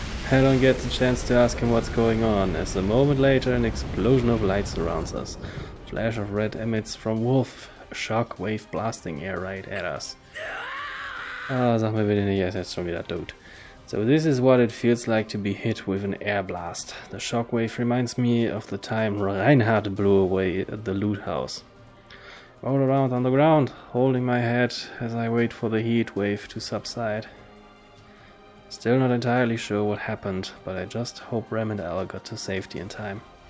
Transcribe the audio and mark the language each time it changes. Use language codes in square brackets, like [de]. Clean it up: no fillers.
[en] I don't get the chance to ask him what's going on, as a moment later an explosion of light surrounds us. A flash of red emits from Wolf, a shock wave blasting air right at us. [de] Ah, sag mir bitte nicht, er ist jetzt schon wieder tot. [en] So this is what it feels like to be hit with an air blast. The shockwave reminds me of the time Reinhard blew away at the loot house. Roll around on the ground, holding my head as I wait for the heat wave to subside. Still not entirely sure what happened, but I just hope Ram and Al got to safety in time.